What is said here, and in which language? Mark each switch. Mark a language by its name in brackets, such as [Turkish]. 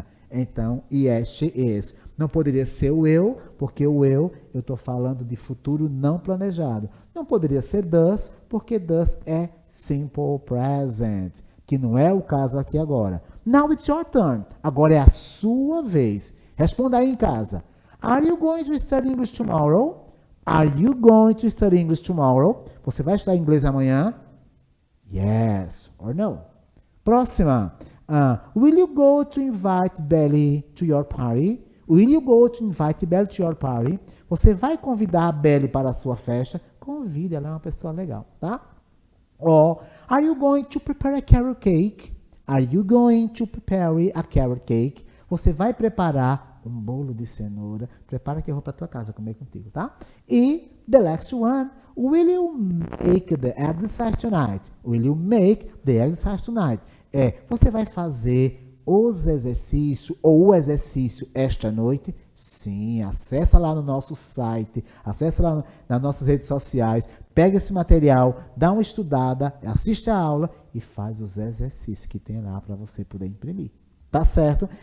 [Portuguese] Então, [English] yes, she is. [Portuguese] Não poderia ser o eu, porque o eu estou falando de futuro não planejado. Não poderia ser does, porque does é simple present, que não é o caso aqui agora. [English] Now it's your turn. [Portuguese] Agora é a sua vez. Responda aí em casa. [English] Are you going to study English tomorrow? Are you going to study English tomorrow? [Portuguese] Você vai estudar inglês amanhã? [English] Yes or no. [Portuguese] Próxima. [English] Will you go to invite Belly to your party? Will you go to invite Belly to your party? [Portuguese] Você vai convidar a Belly para a sua festa? Convide, ela é uma pessoa legal, tá? [English] Or, are you going to prepare a carrot cake? Are you going to prepare a carrot cake? [Portuguese] Você vai preparar um bolo de cenoura. Prepara que eu vou para tua casa comer contigo, tá? E [English] the next one. Will you make the exercise tonight? Will you make the exercise tonight? [Portuguese] Você vai fazer os exercícios ou o exercício esta noite? Sim, acessa lá no nosso site, acessa lá nas nossas redes sociais, pega esse material, dá uma estudada, assiste a aula e faz os exercícios que tem lá para você poder imprimir. Tá certo?